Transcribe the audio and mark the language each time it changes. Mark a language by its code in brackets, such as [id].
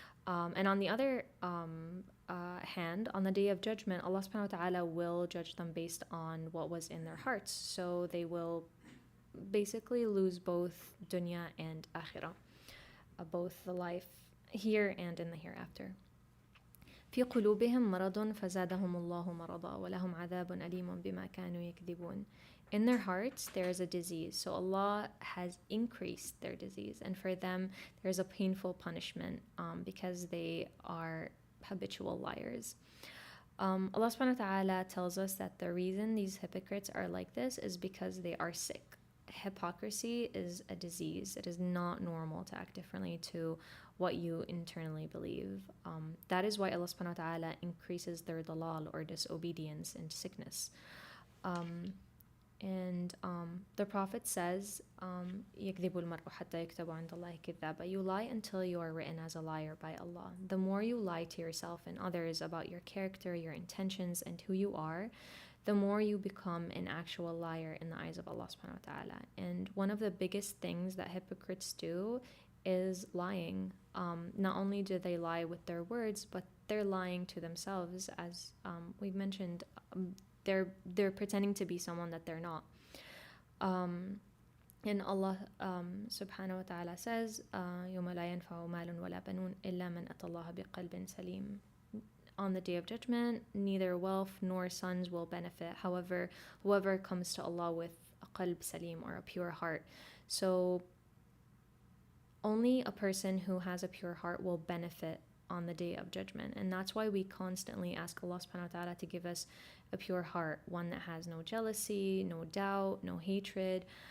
[en] And on the other hand, on the Day of Judgment, Allah subhanahu wa ta'ala will judge them based on what was in their hearts. So they will basically lose both dunya and akhirah, both the life here and in the hereafter. [ar] في قلوبهم مرض فزادهم الله مرضا ولهم عذاب أليم بما كانوا يكذبون. [en] In their hearts there is a disease, so Allah has increased their disease, and for them there is a painful punishment because they are habitual liars. Allah subhanahu wa ta'ala tells us that the reason these hypocrites are like this is because they are sick. Hypocrisy is a disease. It is not normal to act differently to what you internally believe. That is why Allah subhanahu wa ta'ala increases their dalal, or disobedience, and sickness. And the Prophet says, [ar] يَكْذِبُ الْمَرْءُ حَتَّى يُكْتَبَ عِنْدَ اللَّهِ كِذَّابًا. [en] You lie until you are written as a liar by Allah. The more you lie to yourself and others about your character, your intentions, and who you are, the more you become an actual liar in the eyes of Allah subhanahu wa ta'ala. And one of the biggest things that hypocrites do is lying. Not only do they lie with their words, but they're lying to themselves, as we've mentioned. They're pretending to be someone that they're not. And Allah subhanahu wa ta'ala says, [ar] يَوْمَ لَا يَنْفَعُ مَالٌ وَلَا بَنُونَ إِلَّا مَنْ أَتَى اللَّهَ بِقَلْبٍ سَلِيمٍ. [en] On the Day of Judgment, neither wealth nor sons will benefit. However, whoever comes to Allah with a qalb salim, or a pure heart. So only a person who has a pure heart will benefit on the Day of Judgment. And that's why we constantly ask Allah subhanahu wa ta'ala to give us a pure heart, one that has no jealousy, no doubt, no hatred.